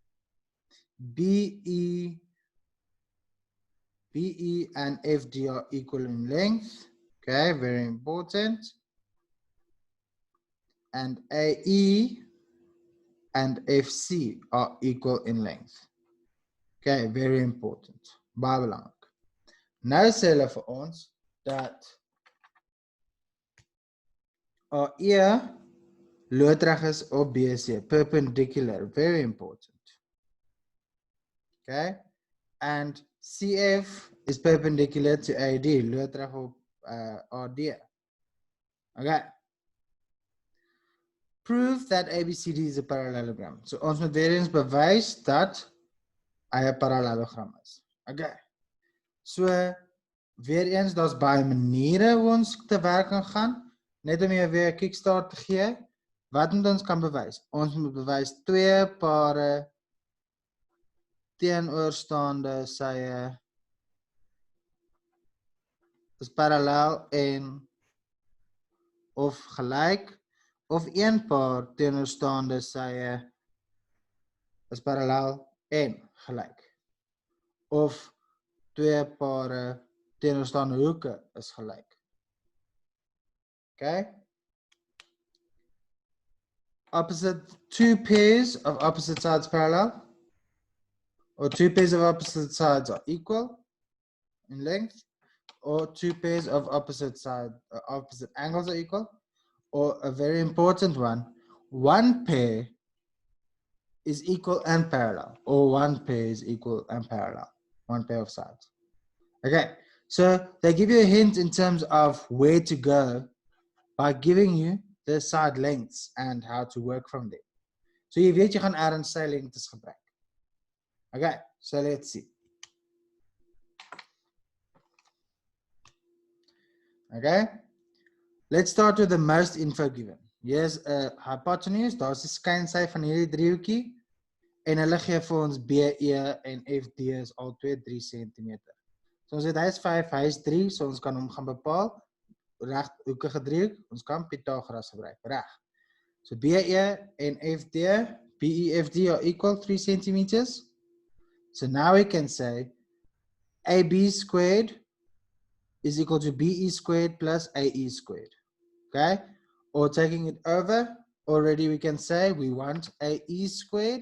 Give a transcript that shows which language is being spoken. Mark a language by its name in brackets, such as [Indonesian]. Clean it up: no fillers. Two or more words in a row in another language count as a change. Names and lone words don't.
[English] BE and FD are equal in length. Okay, very important. And AE and FC are equal in length. Okay, very important. [Afrikaans] Baie belangrik. Nou sê hulle vir ons dat AE loodreg is op BC, [English] perpendicular, very important. Okay, and CF is perpendicular to AD, [Afrikaans] loodreg op AD. [English] Okay. Prove that ABCD is a parallelogram. [Afrikaans] So ons moet weer eens bewys dat hy 'n parallelogram is. [English] Okay. [Afrikaans] So weer eens, daar's baie maniere hoe ons te werk kan gaan. Net om jou weer 'n kickstart te gee. Wat moet ons kan bewys? Ons moet bewys twee pare teenoorstaande sye is parallel en of gelyk, of een paar teenoorstaande sye is parallel en gelyk, of twee pare teenoorstaande hoeke is gelyk. [English] Okay? Two pairs of opposite sides parallel, or two pairs of opposite sides are equal in length, or two pairs of opposite angles are equal, or a very important one pair is equal and parallel, or one pair is equal and parallel, one pair of sides. Okay, so they give you a hint in terms of where to go by giving you the side lengths and how to work from there. [Afrikaans] So jy weet jy gaan ergens sy lengtes gebruik. [English] Okay, so let's see. Okay, let's start with the most info given. Here's a hypotenuse, [Afrikaans] daar's die skynsy van hierdie driehoekie en hulle gee vir ons BE en FD is al 3 cm. So ons weet hy is 5, hy is 3, so ons kan hom gaan bepaal. Reghoekige driehoek, ons kan Pythagoras gebruik, reg. [English] So BE en FD, BE/FD are equal 3 centimeters. So now we can say AB squared is equal to BE squared plus AE squared. Okay? Or taking it over, already we can say we want AE squared.